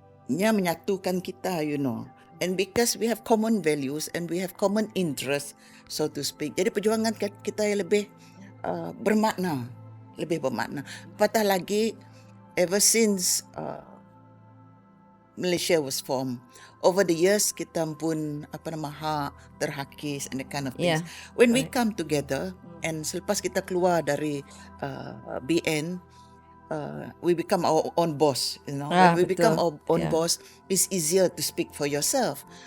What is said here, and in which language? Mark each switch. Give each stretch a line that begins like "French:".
Malay: Nya menyatukan kita,
English: and because we have common values and we have common interests, so to speak.
Malay: Jadi perjuangan kita yang lebih bermakna. Apatah lagi,
English: ever since Malaysia was formed, over the years
Malay: kita pun hak terhakis
English: and that kind of things. When we come together, and
Malay: selepas kita keluar dari BN,
English: we become our own boss, when we become our own boss, it's easier to speak for yourself.